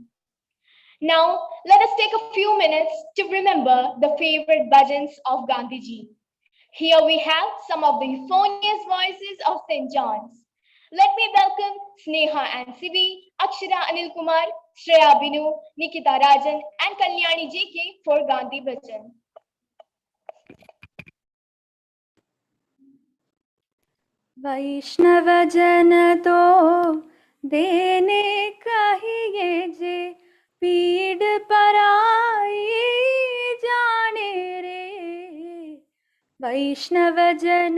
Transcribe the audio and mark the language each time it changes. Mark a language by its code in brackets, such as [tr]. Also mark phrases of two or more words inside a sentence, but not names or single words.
[en] Now, let us take a few minutes to remember the favorite bhajans of Gandhiji. Here we have some of the euphonious voices of St. John's. Let me welcome Sneha and Sivi, Akshara Anil Kumar, Shreya Binu, Nikita Rajan, and Kalyani JK for Gandhi Bhajan. [gu] વૈષ્ણવ જન તો દેને કહિએ જે પીડ પરાઈ જાને રે વૈષ્ણવ જન